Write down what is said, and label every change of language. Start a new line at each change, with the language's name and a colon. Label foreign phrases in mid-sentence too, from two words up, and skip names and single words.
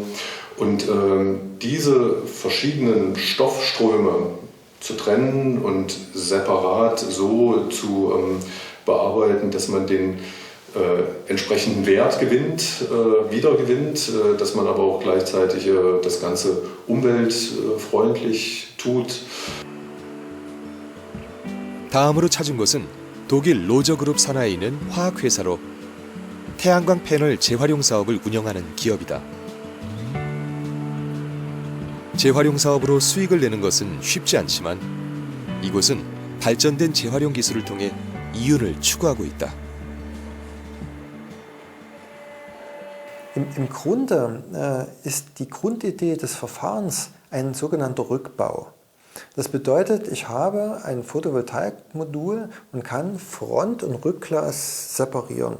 German: Und diese verschiedenen Stoffströme zu trennen und separat so zu bearbeiten, dass man den entsprechenden Wert wiedergewinnt, dass man aber auch gleichzeitig das Ganze umweltfreundlich tut.
Korean: 다음으로 찾은 곳은 독일 로저그룹 산하에 있는 화학회사로 태양광 패널 재활용 사업을 운영하는 기업이다. 재활용 사업으로 수익을 내는 것은 쉽지 않지만 이곳은 발전된 재활용 기술을 통해 이윤을 추구하고 있다.
German: Im Grunde ist die Grundidee des Verfahrens ein sogenannter Rückbau. Das bedeutet, ich habe ein Photovoltaikmodul und kann Front- und Rückglas separieren.